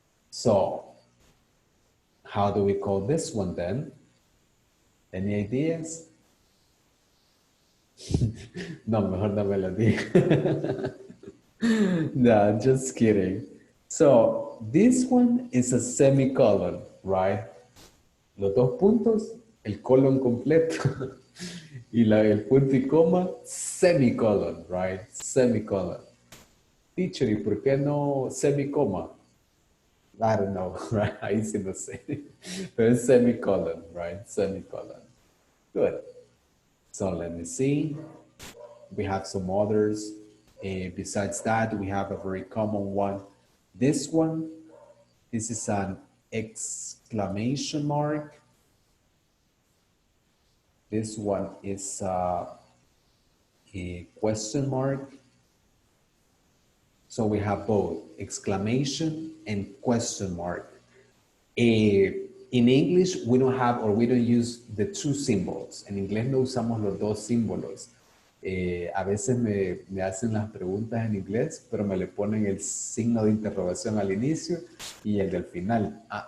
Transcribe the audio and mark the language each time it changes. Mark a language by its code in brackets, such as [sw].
[en] So, how do we call this one then? Any ideas? [es] No, mejor no me lo diga. No, [en] just kidding. So, this one is a semicolon, right? [es] Los dos puntos, el colon completo. Y el punto y coma, [en] semicolon, right? Semicolon. [es] Teacher, ¿y por qué no semicoma? [en] I don't know, right? [es] Ahí sí no sé. Pero es [en] semicolon, right? Semicolon. Good. So let me see. We have some others. Besides that, we have a very common one. This one, this is an exclamation mark. This one is a question mark. So we have both exclamation and question mark. In English, we don't have, or we don't use the two symbols. [es] En inglés no usamos los dos símbolos. A veces me hacen las preguntas en inglés, pero me le ponen el signo de interrogación al inicio y el del final.